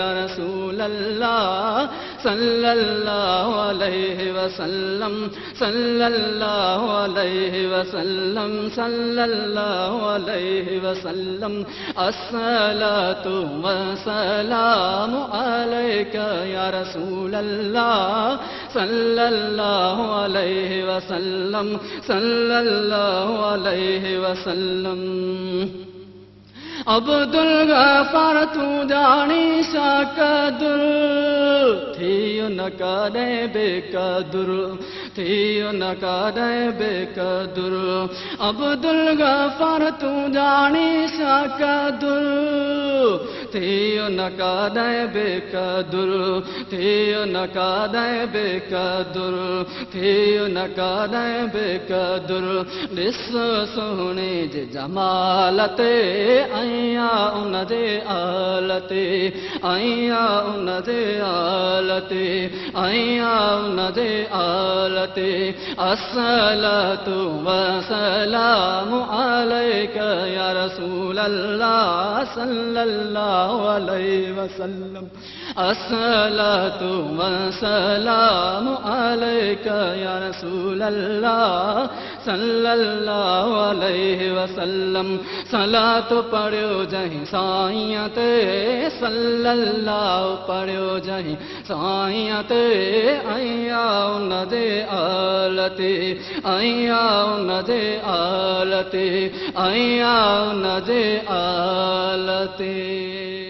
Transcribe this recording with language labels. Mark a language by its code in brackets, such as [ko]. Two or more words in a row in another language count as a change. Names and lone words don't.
[ar] رسول الله صلى الله عليه وسلم صلى الله عليه وسلم صلى الله عليه وسلم الصلاة والسلام عليك يا رسول الله صلى الله عليه وسلم صلى الله عليه وسلم अब्दुल गफ़ार [sd] तूं ॼाणी सा क़दुर थियो न कॾहिं बेक़दुर थियो न कॾहिं बेक़दुर अब्दुल गफ़ार तूं ॼाणी सा क़दुर थियो न कॾहिं बेक़दुर थियो न कॾहिं बेक़दुर थियो न कॾहिं बेक़दुर ॾिस सोणे जे जमाल ते आया उन जे आल ते आया उन जे आल ते आया उन जे आल ते [ar] الصلاة والسلام عليك يا رسول الله صلى الله عليه وسلم الصلاة والسلام عليك يا رسول الله صلى الله عليه وسلم [sd] सलात पढ़ियो जहीं साईं ते सल्लल्लाहु पढ़ियो जहीं साईं ते आया उन जे आल ते आया उन जे आल ते आया उन जे आल ते